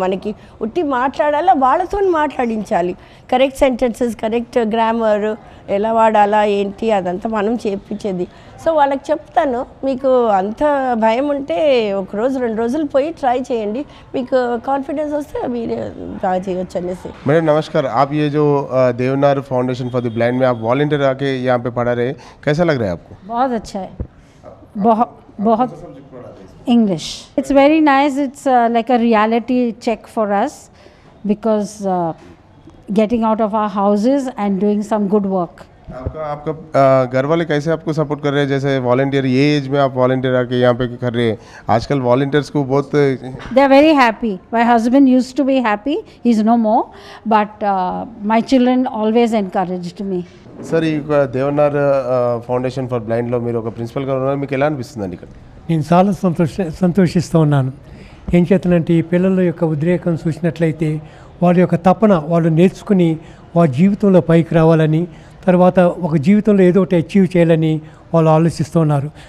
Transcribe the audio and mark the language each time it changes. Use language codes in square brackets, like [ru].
[te] మనకి ఉట్టి మాట్లాడాలా, వాళ్ళతో మాట్లాడించాలి. కరెక్ట్ సెంటెన్సెస్, కరెక్ట్ గ్రామర్ ఎలా వాడాలా ఏంటి అదంతా మనం చేయించేది. సో వాళ్ళకి చెప్తాను, మీకు అంత భయం ఉంటే ఒక రోజు 2 రోజులు పోయి ట్రై చేయండి, మీకు కాన్ఫిడెన్స్ వస్తే మీరే బాగా చేయొచ్చు అనేసి. [hi] मैडम नमस्कार, आप ये जो Deonar foundation for the blind में आप वॉलंटियर आके यहाँ पे पढ़ा रहे, कैसा लग रहा है आपको? बहुत अच्छा है, बहुत English. [en] It's very nice. It's like a reality check for us because getting out of our houses and doing some good work. [hi] आपका घर वाले कैसे आपको सपोर्ट कर रहे हैं? जैसे वॉलंटियर ये एज में आप वॉलंटियर आके यहाँ पे कर रहे हैं, आजकल वॉलंटियर्स को बहुत [en] They are very happy. My husband used to be happy. He's no more. But my children always encouraged me. [te] Sir ఈ దేవనార్ ఫౌండేషన్ ఫర్ బ్లైండ్లో మీరు ఒక ప్రిన్సిపల్గా ఉన్నారు, మీకు ఎలా అనిపిస్తుందండి ఇక్కడ? నేను చాలా సంతోషిస్తూ ఉన్నాను. ఏం చేతనంటే ఈ పిల్లల యొక్క ఉద్రేకం చూసినట్లయితే వాళ్ళ యొక్క తపన వాళ్ళు నేర్చుకుని వాళ్ళ జీవితంలో పైకి రావాలని, తర్వాత ఒక జీవితంలో ఏదో ఒకటి అచీవ్ చేయాలని వాళ్ళు ఆలోచిస్తూ ఉన్నారు.